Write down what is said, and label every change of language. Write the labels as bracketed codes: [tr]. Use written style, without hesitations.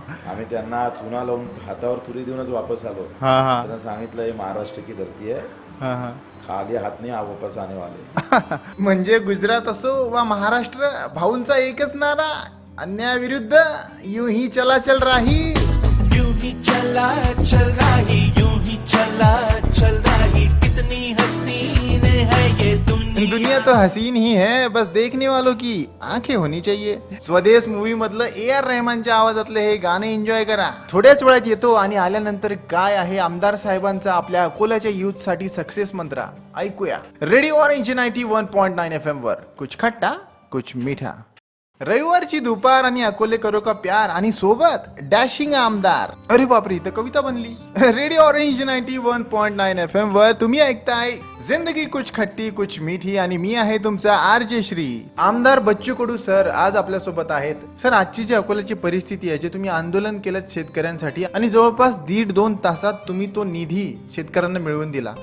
[mr] आम्ही त्यांना चुना लावून हातावर तुरी देऊनच वापस आलो. हा हा. त्यांना सांगितलं हे [hi] महाराष्ट्र की धरती [mr] आहे हा हा. खाली हात नाही [hi] वापस आने वाले. [mr] म्हणजे गुजरात असो वा महाराष्ट्र भाऊंचा एकच नारा अन्यायाविरुद्ध [hi] यूं ही चला चल राही. यूं ही चला चल रही, यूं ही चला चल रही, कितनी हसीन है ये दुनिया तो हसीन ही है, बस देखने वालों की आंखें होनी चाहिए. [mr] स्वदेश मूवी मधलं AR रहमानच्या आवाजातले हे गाणे एन्जॉय करा. थोड्याच वेळात येतो आणि आल्यानंतर काय आहे आमदार साहेबांचा आपल्या अकोल्याच्या युथ साठी सक्सेस मंत्र ऐकूया. रेडिओ ऑरेंज 91.9 FM वर कुछ खट्टा कुछ मीठा. रविवारची दुपार आणि अकोले करो का प्यार आणि सोबत डॅशिंग आमदार. अरे बापरे इथं कविता बनली. रेडिओ ऑरेंज 91.9 FM वर तुम्ही ऐकताय जिंदगी कुछ खट्टी कुछ मीठी आणि मी आहे तुमचा RJ श्री. आमदार बच्चू कडू सर आज आपल्या सोबत आहेत. सर आजची जी अकोल्याची परिस्थिती आहे जे तुम्ही आंदोलन केलं शेतकऱ्यांसाठी आणि जवळपास 1.5-2 तासात तुम्ही तो निधी शेतकऱ्यांना मिळवून दिला.